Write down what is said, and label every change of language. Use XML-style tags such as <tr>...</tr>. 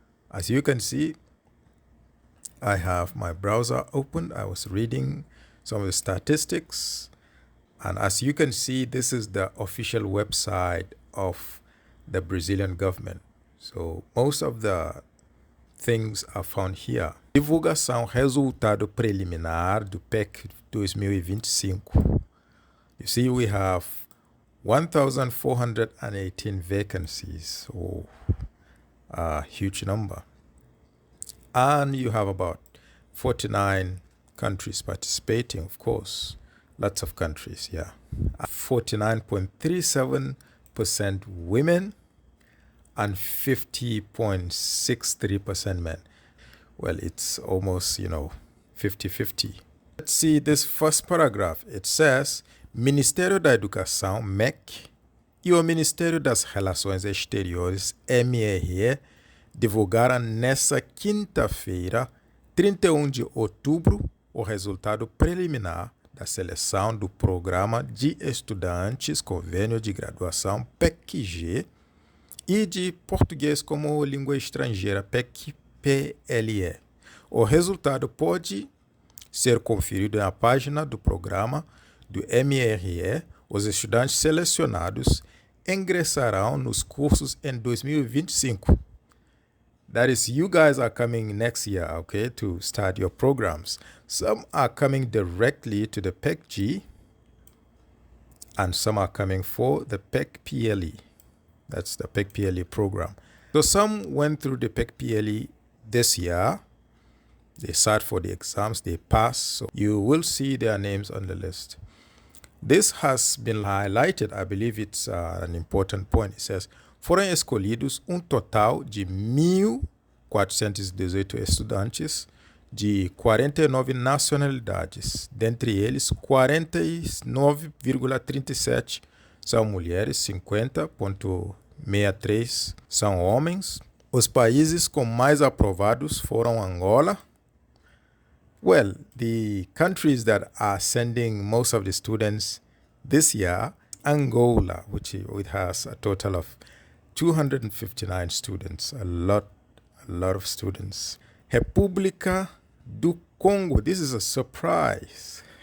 <en>As you can see, I have my browser open. I was reading some of the statistics. And as you can see, this is the official website of the Brazilian government. So most of the things are found here.</en> <pt>Divulgação resultado preliminar do PEC 2025.</pt> <en>You see, we have 1,418 vacancies, so a huge number. And you have about 49 countries participating, of course. Lots of countries, yeah. 49.37% women and 50.63% men. Well, it's almost, 50-50. Let's see this first paragraph. It says,</en> <pt>Ministério da Educação, MEC, e o Ministério das Relações Exteriores, MRE, divulgaram nesta quinta-feira, 31 de outubro, o resultado preliminar da seleção do Programa de Estudantes Convênio de Graduação PEC-G e de Português como Língua Estrangeira PEC-PLE. O resultado pode ser conferido na página do programa do MRE. Os estudantes selecionados ingressarão nos cursos em 2025.</pt> <en>That is, you guys are coming next year, okay, to start your programs. Some are coming directly to the PEC-G, and some are coming for the PEC-PLE. That's the PEC-PLE program. So some went through the PEC-PLE this year. They sat for the exams, they passed. So you will see their names on the list. This has been highlighted. I believe it's an important point. It says,</en> <pt>foram escolhidos total de 1.418 estudantes de 49 nacionalidades. Dentre eles, 49,37 são mulheres, 50,63 são homens. Os países com mais aprovados foram Angola.</pt> <en>Well, the countries that are sending most of the students this year, Angola, which it has a total of 259 students, a lot of students. República do Congo, this is a surprise.</en>